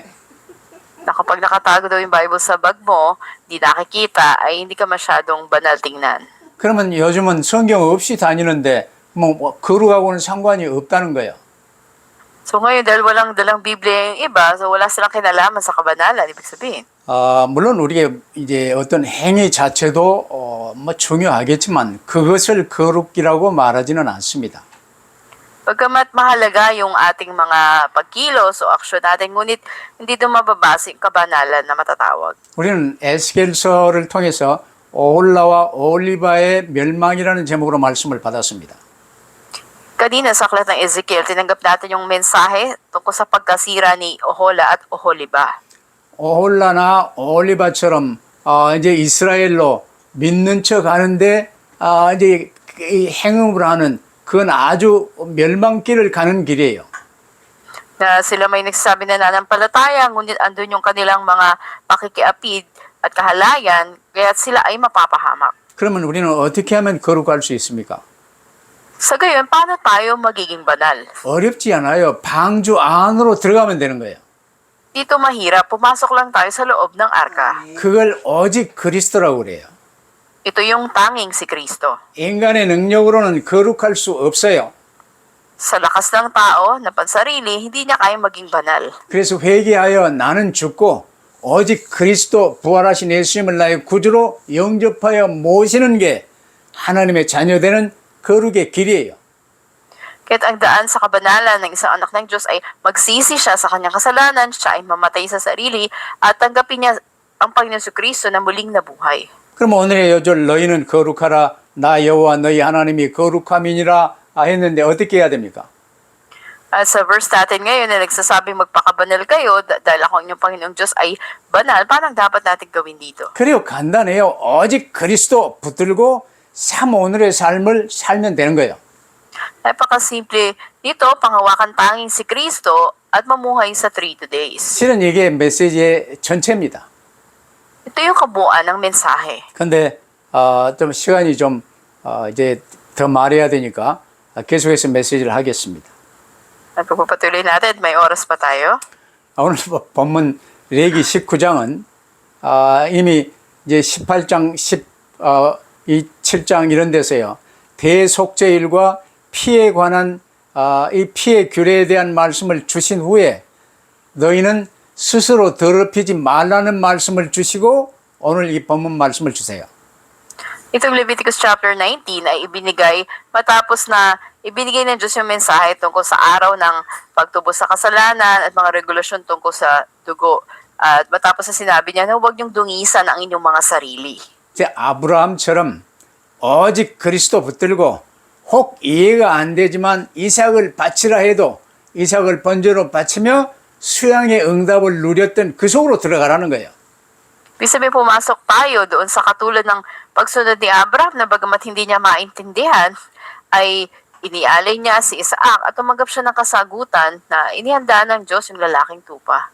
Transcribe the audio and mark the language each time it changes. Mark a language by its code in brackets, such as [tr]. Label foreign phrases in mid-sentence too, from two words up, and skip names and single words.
[tl] Na kapag nakatago daw yung Bible sa bag mo, di nakikita, ay hindi ka masyadong banal tingnan. [ko] 그러면 요즘은 성경 없이 다니는데 뭐 거룩하고는 상관이 없다는 거예요. [tl] So ngayon, dahil walang dalang Biblia yung iba, so wala silang kinalaman sa kabanalan, ibig sabihin. [ko] 물론 우리가 이제 어떤 행위 자체도 뭐 중요하겠지만 그것을 거룩이라고 말하지는 않습니다. [tl] Pagkamat mahalaga yung ating mga pagkilos o aksyon natin, ngunit hindi doon mababasa yung kabanalan na matatawag. [ko] 우리는 에스겔서를 통해서 오홀라와 오홀리바의 멸망이라는 제목으로 말씀을 받았습니다. [tl] Kanina sa aklat ng Ezekiel, tinanggap natin yung mensahe tungkol sa pagkasira ni Ohola at Oholiba. [ko] 오홀라나 오홀리바처럼 이제 이스라엘로 믿는 척 하는데 이제 이 행음을 하는 그건 아주 멸망길을 가는 길이에요. [tl] Na sila may nagsasabi na nanampalataya, ngunit andun yung kanilang mga pakikiapid at kahalayan, kaya't sila ay mapapahamak. [ko] 그러면 우리는 어떻게 하면 거룩할 수 있습니까? [tl] Sa gayon, paano tayo magiging banal? [ko] 어렵지 않아요. 방주 안으로 들어가면 되는 거예요. [tl] Dito mahirap, pumasok lang tayo sa loob ng arka. [ko] 그걸 오직 그리스도라고 그래요. [tl] Ito yung tanging si Kristo. [ko] 인간의 능력으로는 거룩할 수 없어요. [tl] Sa lakas ng tao na pansarili, hindi niya kayang maging banal. [ko] 그래서 회개하여 나는 죽고 오직 그리스도 부활하신 예수님을 나의 구주로 영접하여 모시는 게 하나님의 자녀되는 거룩의 길이에요. [tl] Kaya't ang daan sa kabanalan ng isang anak ng Diyos ay magsisi siya sa kanyang kasalanan, siya ay mamatay sa sarili, at tanggapin niya ang Panginoon si Kristo na muling nabuhay. [ko] 그럼 오늘의 요절 너희는 거룩하라 나 여호와 너희 하나님이 거룩함이니라 했는데 어떻게 해야 됩니까? [tl] At sa verse natin ngayon na nagsasabing magpakabanal kayo dahil ako ang inyong Panginoong Diyos ay banal, parang dapat natin gawin dito. [ko] 그래요. 간단해요. 오직 그리스도 붙들고 삶 오늘의 삶을 살면 되는 거예요. [tl] Napakasimple dito, panghawakan tanging si Kristo at mamuhay sa 3 days. [ko] 실은 이게 메시지의 전체입니다. [tl] Ito yung kabuuan ng mensahe. [ko] 근데 좀 시간이 좀 이제 더 말해야 되니까 계속해서 메시지를 하겠습니다. [tl] At pagpapatuloy natin, may oras pa tayo. [ko] 오늘 본문 레기 19장은 이미 이제 18장, 7장 이런 데서요. 대속죄일과 피에 관한 이 피의 규례에 대한 말씀을 주신 후에 너희는 스스로 더럽히지 말라는 말씀을 주시고 오늘 이 본문 말씀을 주세요. [tl] Itong Leviticus chapter 19 ay ibinigay matapos na ibinigay ng Diyos yung mensahe tungkol sa araw ng pagtubos sa kasalanan at mga regulasyon tungkol sa dugo. At matapos na sinabi niya na huwag niyong dungisan ang inyong mga sarili. [ko] 이제 아브라함처럼 오직 그리스도 붙들고 혹 이해가 안 되지만 이삭을 바치라 해도 이삭을 번제로 바치며 수양의 응답을 누렸던 그 속으로 들어가라는 거예요. [tl] Ibig sabihin pumasok tayo doon sa katulad ng pagsunod ni Abraham na bagamat hindi niya maintindihan, ay inialay niya si Isaac at tumanggap siya ng kasagutan na inihanda ng Diyos yung lalaking tupa.